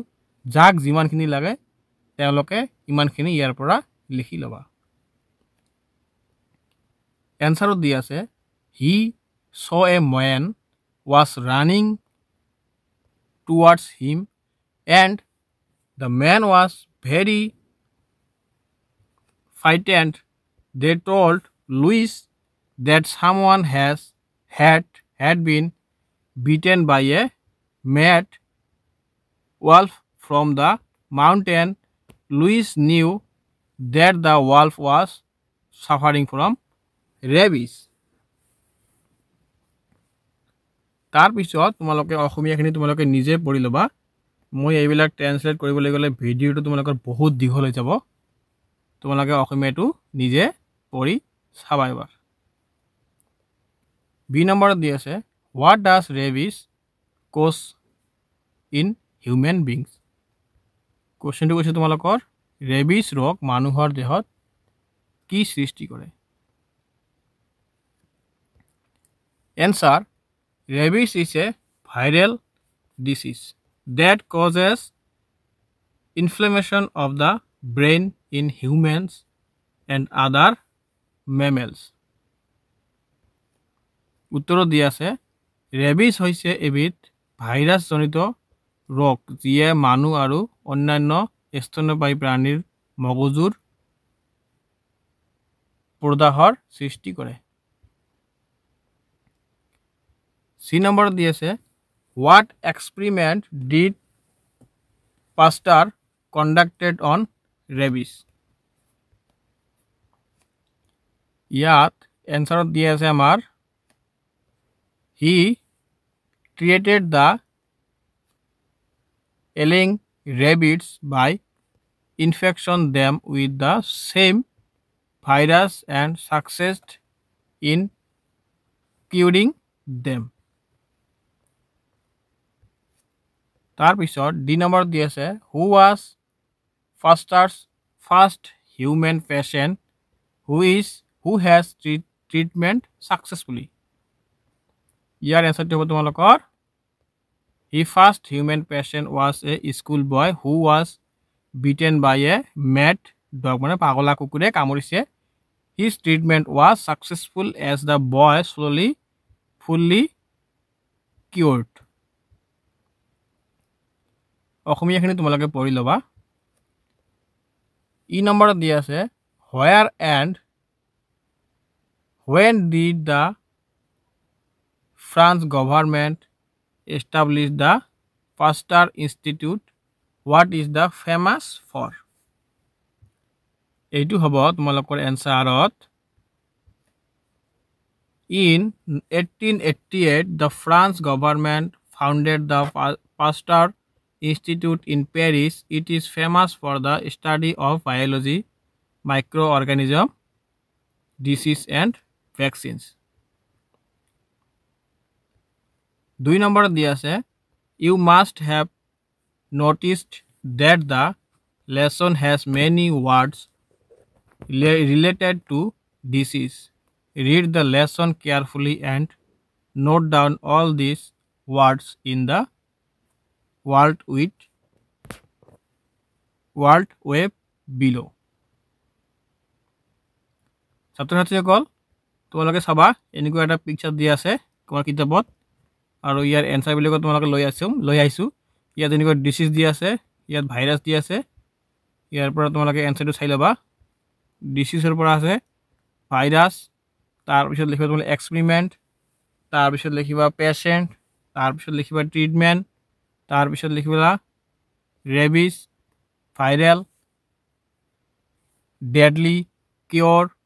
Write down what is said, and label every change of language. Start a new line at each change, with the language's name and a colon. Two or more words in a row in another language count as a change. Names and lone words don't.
Assamese: যাক যিমানখিনি লাগে তেওঁলোকে ইমানখিনি ইয়াৰ পৰা লিখি ল'বা। এনচাৰত দি আছে
English: he saw a man was running towards him and the man was very frightened. They told Louis that someone had been beaten by a mad wolf from the mountain. Louis knew that the wolf was suffering from rabies.
Assamese: তাৰপিছত তোমালোকে অসমীয়াখিনি তোমালোকে নিজে পঢ়ি ল'বা। মই এইবিলাক ট্ৰেন্সলেট কৰিবলৈ গ'লে ভিডিঅ'টো তোমালোকৰ বহুত দীঘল হৈ যাব, তোমালোকে অসমীয়াটো নিজে পঢ়ি চাবা এবাৰ। বি নম্বৰত দি আছে
English: what does rabies cause in human beings.
Assamese: কুৱেশ্যনটো কৈছে তোমালোকৰ ৰেবিজ ৰোগ মানুহৰ দেহত কি সৃষ্টি কৰে।
English: answer rabies is a viral disease that causes inflammation of the brain in humans and other mammals.
Assamese: উত্তৰত দিয়া আছে ৰেবিজ হৈছে এবিধ ভাইৰাছজনিত ৰোগ যিয়ে মানুহ আৰু অন্যান্য স্তন্যপায়ী প্ৰাণীৰ মগজুৰ প্ৰদাহৰ সৃষ্টি কৰে। চি নম্বৰত দি আছে
English: what experiment did Pasteur conducted on rabies?
Assamese: ইয়াত এনচাৰত দিয়া আছে আমাৰ
English: he treated the ailing rabbits by infection them with the same virus and succeeded in curing them.
Assamese: তাৰপিছত ডি নম্বৰ দি আছে
English: who was Pasteur's first human patient who has treatment successfully.
Assamese: ইয়াৰ এনচাৰটো হ'ব তোমালোকৰ
English: the first human patient was a school boy who was bitten by a mad dog,
Assamese: মানে পাগলা কুকুৰে কামুৰিছে।
English: His treatment was successful as the boy slowly fully cured.
Assamese: অসমীয়াখিনি তোমালোকে পঢ়ি ল'বা। ই নম্বৰত দি আছে
English: where and when did the France government establish the Pasteur Institute? What is the famous for?
Assamese: এইটো হ'ব তোমালোকৰ এনসাৰত
English: In 1888 the France government founded the Pasteur Institute in Paris. It is famous for the study of biology, microorganism, disease and vaccines. 2 number
Assamese: দিয়া আছে
English: you must have noticed that the lesson has many words related to disease. Read the lesson carefully and note down all these words in the World Web below.
Assamese: ছাত্ৰছাত্ৰীসকল তোমালোকে চাবা এনেকুৱা এটা পিকচাৰ দিয়া আছে তোমাৰ কিতাপত আৰু ইয়াৰ এনসাৰ বিলাক তোমালোকে লৈ আইছো ইয়াত এনেকুৱা ডিজিজ দিয়া আছে ইয়াত ভাইৰাছ দিয়া আছে ইয়াৰ পৰা তোমালোকে এনসাৰটো চাই লবা ডিজিজৰ পৰা আছে ভাইৰাছ তাৰ পিছত লিখিবা তুমি এক্সপেৰিমেন্ট তাৰ পিছত লিখিবা পেশেন্ট তাৰ পিছত লিখিবা ট্ৰিটমেন্ট তাৰ পিছত লিখিবা
English: rabies viral deadly cure